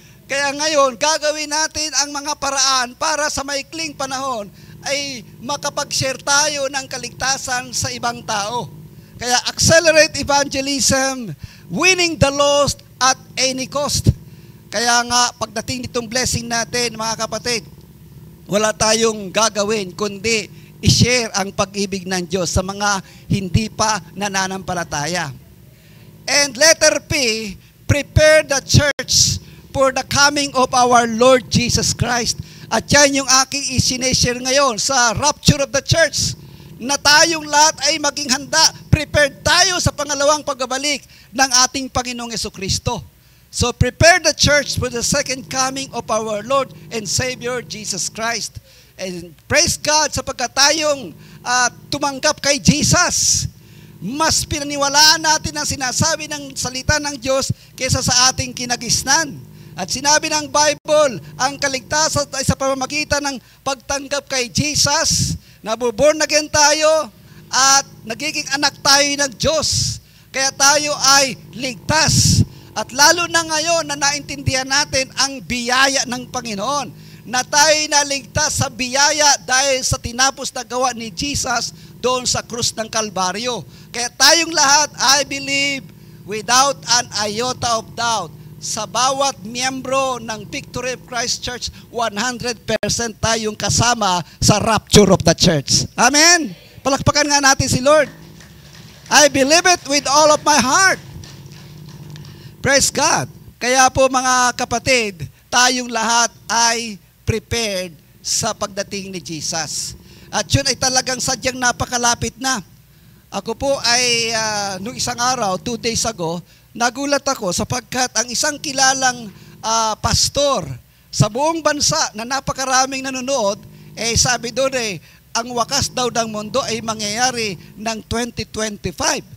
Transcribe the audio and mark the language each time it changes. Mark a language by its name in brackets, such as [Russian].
[Filipino] Kaya ngayon, gagawin natin ang mga paraan para sa maikling panahon ay makapag-share tayo ng kaligtasan sa ibang tao. Kaya [English] accelerate evangelism, winning the lost at any cost. [Filipino] Kaya nga, pagdating nitong blessing natin, mga kapatid, wala tayong gagawin kundi i-share ang pag-ibig ng Diyos sa mga hindi pa nananampalataya. [English] And letter P, prepare the church for the coming of our Lord Jesus Christ. [Filipino] At yan yung aking isineshare ngayon sa rapture of the church, na tayong lahat ay maging handa, prepared tayo sa pangalawang pagbabalik ng ating Panginoong Jesucristo. [English] So prepare the church for the second coming of our Lord and Savior Jesus Christ. And praise God [Filipino] sapagkat tayong tumanggap kay Jesus. Mas pinaniwalaan natin ang sinasabi ng salita ng Diyos kaysa sa ating kinagisnan. At sinabi ng Bible, ang kaligtasan ay sa pamamagitan ng pagtanggap kay Jesus. Nabuborn again tayo at nagiging anak tayo ng Diyos. Kaya tayo ay ligtas. At lalo na ngayon na naintindihan natin ang biyaya ng Panginoon, na tayo naligtas sa biyaya dahil sa tinapos na gawa ni Jesus doon sa krus ng Kalbaryo. Kaya tayong lahat, [English] I believe, without an iota of doubt, [Filipino] sa bawat miyembro ng Victory of Christ Church, 100% tayong kasama sa rapture of the church. Amen? Palakpakan nga natin si Lord. [English] I believe it with all of my heart. Praise God. [Filipino] Kaya po mga kapatid, tayong lahat ay prepared sa pagdating ni Jesus. At yun ay talagang sadyang napakalapit na. Ako po ay nung isang araw, 2 days ago, nagulat ako sapagkat ang isang kilalang pastor sa buong bansa na napakaraming nanonood, sabi doon ang wakas daw ng mundo ay mangyayari ng 2025.